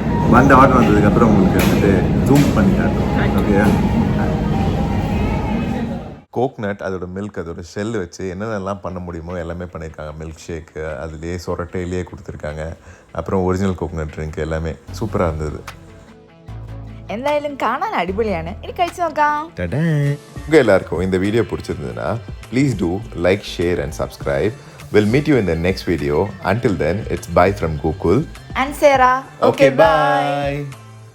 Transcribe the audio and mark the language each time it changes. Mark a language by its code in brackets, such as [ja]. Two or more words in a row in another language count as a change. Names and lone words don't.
[ta] வந்து ஆர்டர் வந்ததுக்கப்புறம் உங்களுக்கு வந்துட்டு ஜூம் பண்ணி காட்டும். ஓகே, கோக்னட் அதோட மில்க் அதோட ஷெல் வச்சு என்னென்னலாம் பண்ண முடியுமோ எல்லாமே பண்ணியிருக்காங்க. [en] milk shake [ta] அதுலேயே சொரட்டையிலேயே கொடுத்துருக்காங்க. அப்புறம் [en] original coconut drink [ta] எல்லாமே சூப்பராக இருந்தது. [ml] എന്തായാലും കാണാൻ അടിപൊളിയാണ്. ഇനി കഴിച്ചു നോക്കാം. [ta] உங்கள் எல்லாருக்கும் இந்த வீடியோ பிடிச்சிருந்ததுன்னா [en] please do like, share and subscribe. We'll meet you in the next video. Until then, it's bye from Gokul And Sarah. Okay, bye.